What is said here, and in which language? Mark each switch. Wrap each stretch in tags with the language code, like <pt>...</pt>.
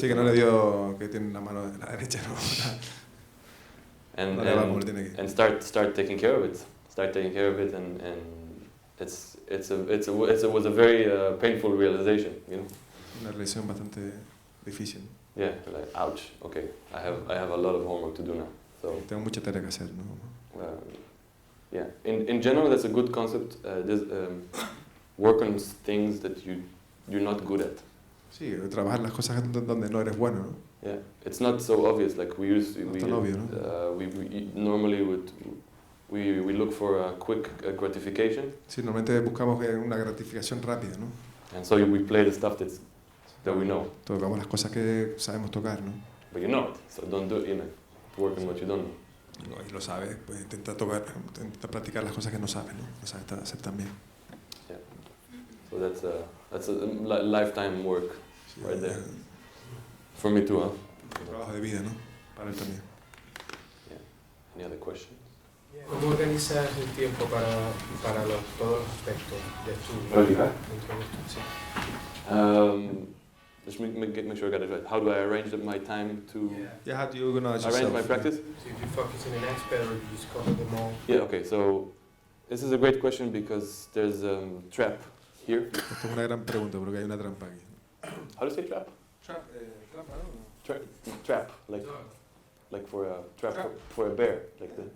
<es>sí, que no le dio que tiene la mano de la derecha, ¿no?</es> <en>and</en> <es>No le va como le tiene que.</es> <en>and start taking care of it. Start taking care of it, and it was a very painful realization, you know.</en> <es>Una relación bastante difícil.</es> <en>Yeah, like ouch. Okay, I have a lot of homework to do now. So</en> <es>Tengo mucha tarea que hacer, ¿no?</es> <en>yeah, in general that's a good concept. Work on things that you're not good at.</en> <es>Sí, trabajar las cosas donde no eres bueno, ¿no?</es> <en>Yeah, it's not so obvious. Like we used to,</en> <es>No es tan obvio, ¿no?</es> <en>we normally we look for a quick gratification,</en> <es>Sí, normalmente buscamos una gratificación rápida, ¿no?</es> <en>and so we play the stuff that we know,</en> <es>Tocamos las cosas que sabemos tocar, ¿no?</es> <en>but you know it. So don't do it. You know, work on what you don't know.</en> <es>Y lo sabes, pues intenta tocar, intenta practicar las cosas que no sabes, ¿no? No sabes hacer también.</es> <en>So that's a lifetime work</en> <es>Sí,</es> <en>right there for me too, huh?</en> <es>un trabajo de vida, ¿no? Para él también.</es> <en>Any other questions?</en> <es>¿Cómo organizas el tiempo para todos los aspectos de estudio? Practicar? Dentro de esto, sí.</es> <en>Just make sure I got it right. How do I arrange my time to Yeah, how do you organize arrange yourself? my practice? So if you focus on an expert or you just cover them all? Yeah, okay, so this is a great question because there's a trap here. Esto es una gran pregunta porque hay una trampa aquí. How do you say trap?</en> <es>Trampa, ¿no?</es> <en>Trap, like for a trap for a bear, like the</en>